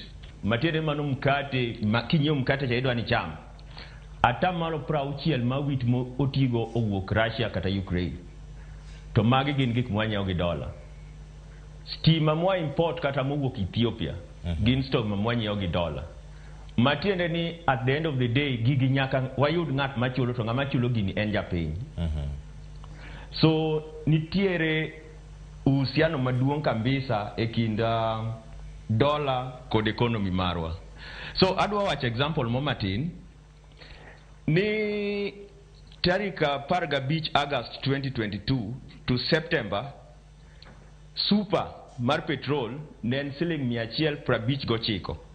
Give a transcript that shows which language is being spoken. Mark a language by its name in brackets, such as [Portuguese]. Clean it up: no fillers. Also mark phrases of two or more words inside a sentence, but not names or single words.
[Luo (Kenya and Tanzania)] Matiende mano mkate kinyiewo mkate cha idwa ni cham. Atamalo 60 ma wheat mo otigo owuok Russia kata Ukraine. To magi gin gik mwanyiewo gi dola. Stima mwa import kata mowuok Ethiopia gin stock ma mwanyiewo gi dola. Matiende ni [English] at the end of the day [Luo (Kenya and Tanzania)] gigi nyaka wayud ng'at machulo to ng'ama chulo gini en japiny. So nitiere uhusiano maduong' kabisa e kind dola kod economy marwa. So adwa wacho example mo matin ni tarika 15 August 2022 to September super mar petrol ne en siling 159.